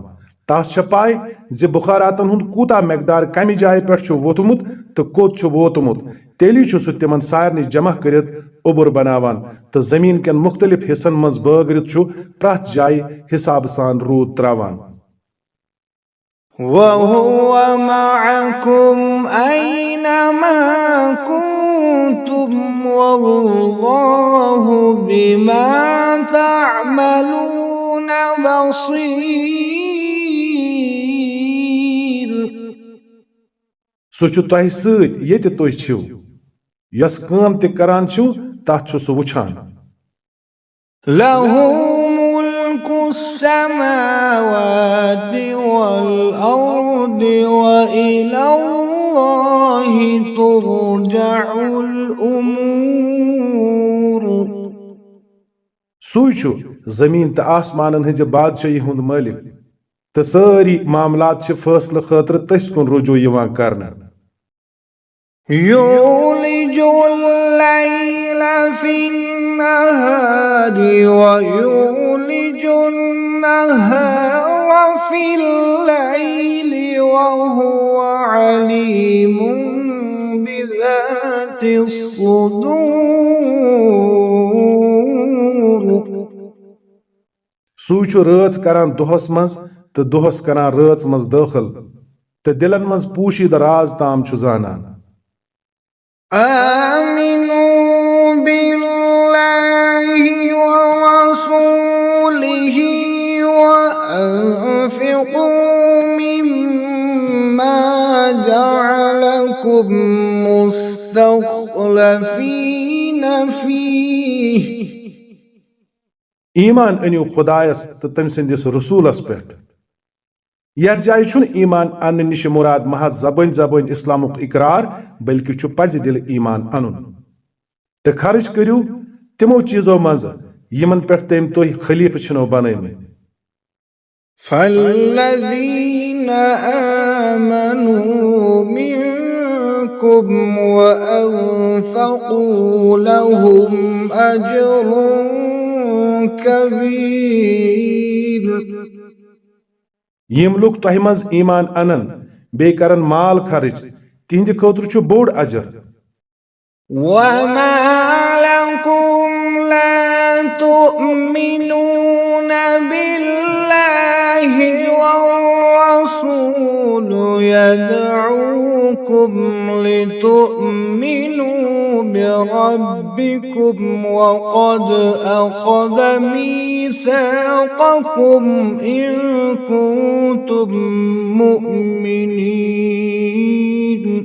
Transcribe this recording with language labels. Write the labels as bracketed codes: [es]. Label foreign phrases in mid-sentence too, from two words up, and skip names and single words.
[ks] तस छ पाय जि बुखारातन हुंद कूता मकदार कमि जाय पे छु वोतमुत तो कोत छु वोतमुत, तेली छु सु तिमन सारनी जमा करित उबुर बनावान, तो जमीन के मुख्तलिफ हिस्सन मज बगरित छु प्रत जाय हिसाब सान रूद त्रावान। [ar] وهو معكم أين ما كنتم والله بما تعملون بصير. [ks] सु छु तोह सत येते तुह छिव, यस काम ते करान छु तथ छु सु वुछान। [ar] له ملك السماوات والأرض وإلى الله ترجع الأمور. [ks] सूई छु जमीन तो आसमानन हज बादशाही हुंद मालिक, तो सारी मामलात छ फैसला खतर तस कुन रुजू यवान करना। [ar] يولج الليل في النهار ويولج النهار في الليل وهو عليم بذات الصدور. [ks] سُے چھُ رٲژ کران دۄہس منٛز تہٕ دۄہس کران رٲژ منٛز دٲخل تہٕ دِلن منٛز پوٗشیٖدٕ راز تام چھُ زانان. [ar] آمنوا بالله ورسوله وأنفقوا مما جعلكم مستخلفين فيه. [ks] ایمان أنِو خۄدایس تہٕ تٔمۍ سٕنٛدِس رسوٗلس پٮ۪ٹھ. یتھ جایہِ چھُنہٕ ایمان اننہٕ نِش مُراد محض زبٲنۍ زبٲنۍ اسلامُک اقرار بلکہِ چھُ پزِ دِلہِ ایمان انُن تہٕ خرچ کٔرِو تِمو چیٖزو منٛزٕ یِمن پٮ۪ٹھ تٔمۍ تُہۍ خلیٖفہٕ چھِنو بنٲومٕتۍ. [ar] فالذين آمنوا منكم وأنفقوا لهم أجر كبير. [ks] یِم لُکھ تۄہہِ منٛز ایمان انن بیٚیہِ کرن مال خرچ تِہنٛدِ خٲطرٕ چھُ بوٚڑ اجر. [ar] وما لكم لا تؤمنون بالله والرسول يدعوكم لتؤمنوا بربكم وقد أخذ ميثاقكم إن كنتم مؤمنين.